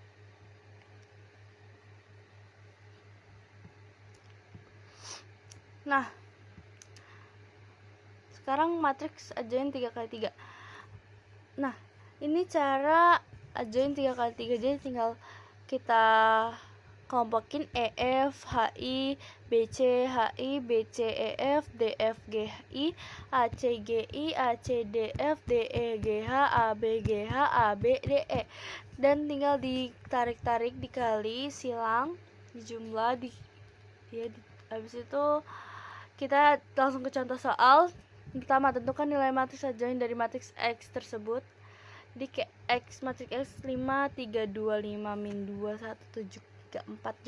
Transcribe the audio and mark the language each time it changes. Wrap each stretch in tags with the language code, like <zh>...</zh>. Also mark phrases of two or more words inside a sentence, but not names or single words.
<id>Nah, sekarang matriks adjoint 3x3. Nah, ini cara adjoint 3x3. Jadi tinggal kita kelompokin EF, HI, BC, HI, BC, EF, DF, GI, AC, GI, AC, DF, DE, GH, AB, GH, AB, DE. Dan tinggal ditarik-tarik, dikali, silang, dijumlah, habis itu kita langsung ke contoh soal. Pertama, tentukan nilai matriks adjoint dari matriks X tersebut. Jadi X, matriks X 5 3 2 5 min 2 1 7 3 4.</id>